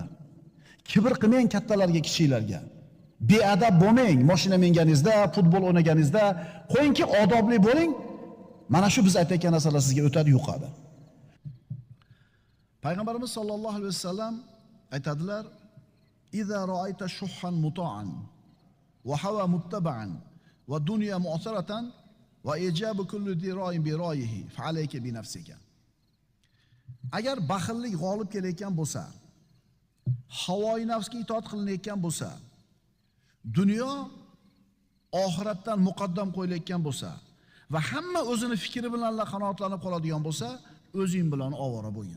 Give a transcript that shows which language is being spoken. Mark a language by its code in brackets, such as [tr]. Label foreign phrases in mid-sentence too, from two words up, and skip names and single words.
[uz] Kibr qilmang kattalarga, kichiklarga. Beadab bo'lmang mashina minganingizda, futbol o'ynaganingizda. Qo'yingki odobli bo'ling. Mana shu biz aytayotgan narsalar sizga o'tadi, yuqadi. [ar] Payg'ambarimiz صلى الله عليه وسلم aytadilar: "إذا رأيت شحا مطاعا وهوى متبعا ودنيا مؤثرة وإعجاب كل ذي رأي برأيه فعليك بنفسك." [uz] Agar baxillik g'olib kelayotgan bo'lsa, havoyi nafsga itoat qilinayotgan bo'lsa, dunyo oxiratdan muqaddam qo'yilayotgan bo'lsa va hamma o'zini fikri bilan qanoatlanib qoladigan bo'lsa, o'zing bilan ovora bo'lgin.